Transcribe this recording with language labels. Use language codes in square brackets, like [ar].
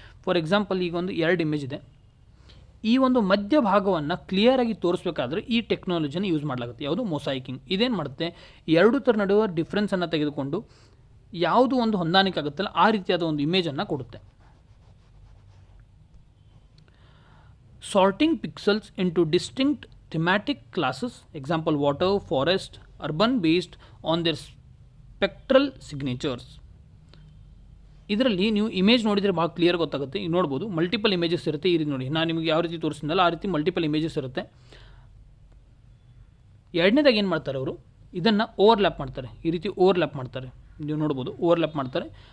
[en] for example, [kn] ಈಗ ಒಂದು 2 image ಇದೆ, ಈ ಒಂದು ಮಧ್ಯಭಾಗವನ್ನು ಕ್ಲಿಯರಾಗಿ ತೋರಿಸ್ಬೇಕಾದ್ರೆ ಈ ಟೆಕ್ನಾಲಜಿನ ಯೂಸ್ ಮಾಡಲಾಗುತ್ತೆ. ಯಾವುದು? ಮೊಸಾಯಿಕಿಂಗ್. ಇದೇನು ಮಾಡುತ್ತೆ, ಎರಡು ಥರ ನಡುವೆ ಡಿಫ್ರೆನ್ಸನ್ನು ತೆಗೆದುಕೊಂಡು ಯಾವುದು ಒಂದು ಹೊಂದಾಣಿಕೆ ಆಗುತ್ತಲ್ಲ ಆ ರೀತಿಯಾದ ಒಂದು ಇಮೇಜನ್ನು ಕೊಡುತ್ತೆ. [en] Sorting pixels into distinct thematic classes, example water, forest, urban based on their spectral signatures. [kn] ಇದರಲ್ಲಿ ನೀವು ಇಮೇಜ್ ನೋಡಿದರೆ ಭಾಳ ಕ್ಲಿಯರ್ ಗೊತ್ತಾಗುತ್ತೆ. ಈಗ ನೋಡ್ಬೋದು ಮಲ್ಟಿಪಲ್ ಇಮೇಜಸ್ ಇರುತ್ತೆ. ಈ ರೀತಿ ನೋಡಿ, ನಾನು ನಿಮಗೆ ಯಾವ ರೀತಿ ತೋರಿಸಿದ್ನಲ್ಲ ಆ ರೀತಿ ಮಲ್ಟಿಪಲ್ ಇಮೇಜಸ್ ಇರುತ್ತೆ. ಎರಡನೇದಾಗಿ ಏನು ಮಾಡ್ತಾರೆ ಅವರು, ಇದನ್ನು ಓವರ್ಲ್ಯಾಪ್ ಮಾಡ್ತಾರೆ. ಈ ರೀತಿ ಓವರ್ಲ್ಯಾಪ್ ಮಾಡ್ತಾರೆ, ನೀವು ನೋಡ್ಬೋದು ಓವರ್ಲ್ಯಾಪ್ ಮಾಡ್ತಾರೆ.